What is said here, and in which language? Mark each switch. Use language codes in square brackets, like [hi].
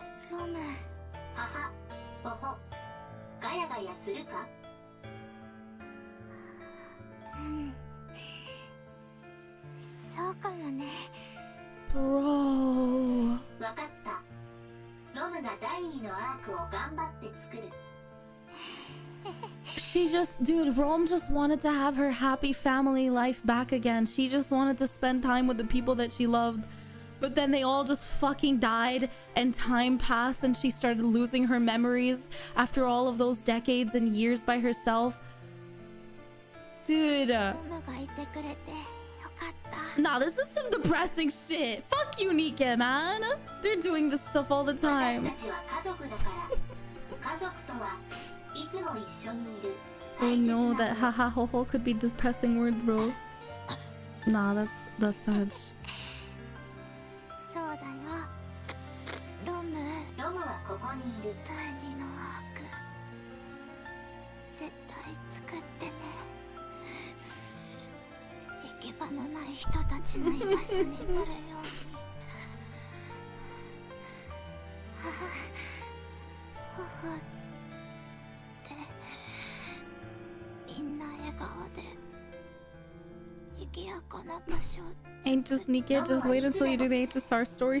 [ja] ロム。はは、ほほ。ガヤガヤするか？うん。そうかもね。 [en] Bro. [ja] わかった。ロムが第2のアークを頑張って作る。 [en] Dude, Rome just wanted to have her happy family life back again. She just wanted to spend time with the people that she loved. But then they all just fucking died and time passed and she started losing her memories after all of those decades and years by herself. Dude. [ja] ロムがいてくれてよかった。 [en] Nah, this is some depressing shit. Fuck you, NIKKE, man. They're doing this stuff all the [ja] 私 [en] time. [ja] たちは家族だから家族とはいつも一緒にいる [en] Oh no, that haha ho ho could be depressing words, bro. Nah, that's sad. [ja] そうだよ。ロムはここにいる。第2のアーク絶対作ってね。行き場のない人たちの居場所になるように。ほほってみんな笑顔で賑やかな場所。 [en] Ain't just NIKKE, just wait until you do the HSR story.